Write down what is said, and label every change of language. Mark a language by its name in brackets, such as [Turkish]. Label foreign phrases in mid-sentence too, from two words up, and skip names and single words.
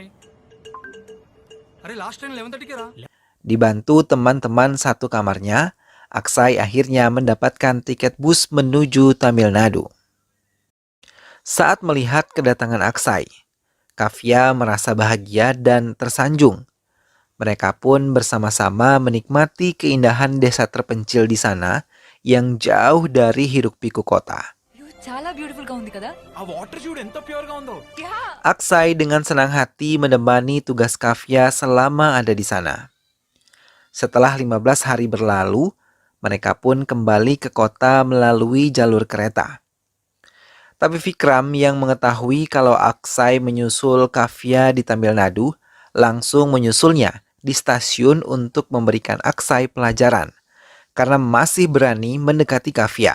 [Indonesian] Dibantu teman-teman satu kamarnya, Aksai akhirnya mendapatkan tiket bus menuju Tamil Nadu. Saat melihat kedatangan Aksai, Kavya merasa bahagia dan tersanjung. Mereka pun bersama-sama menikmati keindahan desa terpencil di sana yang jauh dari hiruk-pikuk kota. [Telugu] చాలా బ్యూటిఫుల్ గా ఉంది కదా ఆ వాటర్ చూడు ఎంత ప్యూర్ గా ఉందో. [Indonesian] Aksai dengan senang hati menemani tugas Kavya selama ada di sana. Setelah 15 hari berlalu, mereka pun kembali ke kota melalui jalur kereta. Tapi Vikram yang mengetahui kalau Aksai menyusul Kavya di Tamil Nadu, langsung menyusulnya di stasiun untuk memberikan Aksai pelajaran, karena masih berani mendekati Kavya.